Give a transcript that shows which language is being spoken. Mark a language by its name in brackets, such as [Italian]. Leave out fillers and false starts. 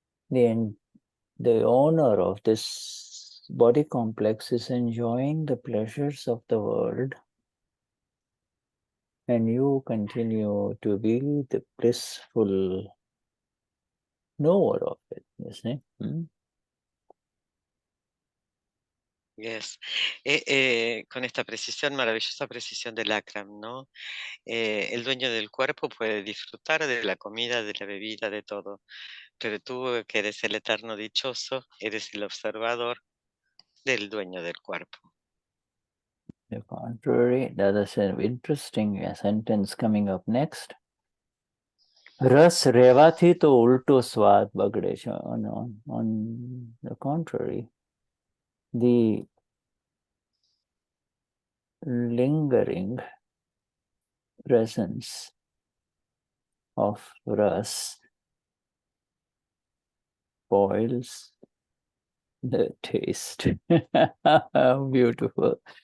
[English] The owner of this body complex is enjoying the pleasures of the world, and you continue to be the blissful knower of it, you see? Yes. [Spanish] Con esta precisión, maravillosa precisión del Akram, ¿no? El dueño del cuerpo puede disfrutar de la comida, de la bebida, de todo, pero tú, que eres el eterno dichoso, eres el observador del dueño del cuerpo. [English] The contrary, that is an interesting sentence coming up next. [Gujarati] Ras revati to ulto swad bagde. [English] On the contrary, the lingering presence of ras spoils the taste. Beautiful.